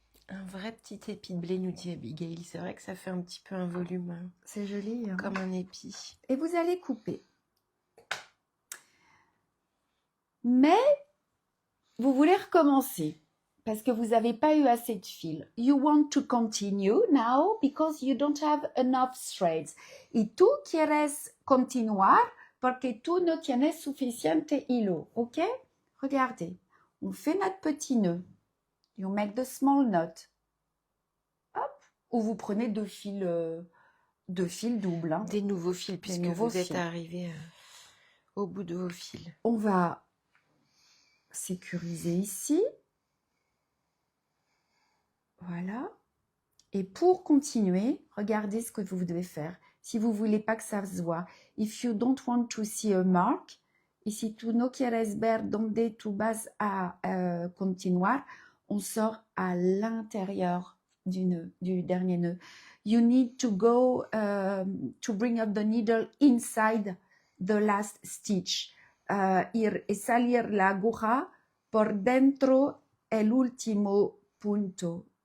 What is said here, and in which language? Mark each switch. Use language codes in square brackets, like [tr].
[fr] Un vrai petit épi de blé, nous dit Abigail. C'est vrai que ça fait un petit peu un volume, hein, C'est joli. Hein? comme un épi. Et vous allez couper. Mais vous voulez recommencer parce que vous n'avez pas eu assez de fil. [en] You want to continue now because you don't have enough threads. [es] Y tú quieres continuar porque tú no tienes suficiente hilo. [fr] Ok? Regardez. On fait notre petit nœud. [en] You make the small knot. [fr] Hop. Ou vous prenez deux fils doubles. Hein. Des nouveaux fils, puisque nouveaux vous êtes fils. arrivé au bout de vos fils. On va sécuriser ici. Voilà. Et pour continuer, regardez ce que vous devez faire. Si vous ne voulez pas que ça se voit. [en] If you don't want to see a mark, [es] y si tú no quieres ver donde tú vas a continuar, [fr] on sort à l'intérieur du nœud, du dernier nœud. [en] You need to go to bring up the needle inside the last stitch. [es] Ir y salir la aguja por dentro el último punto.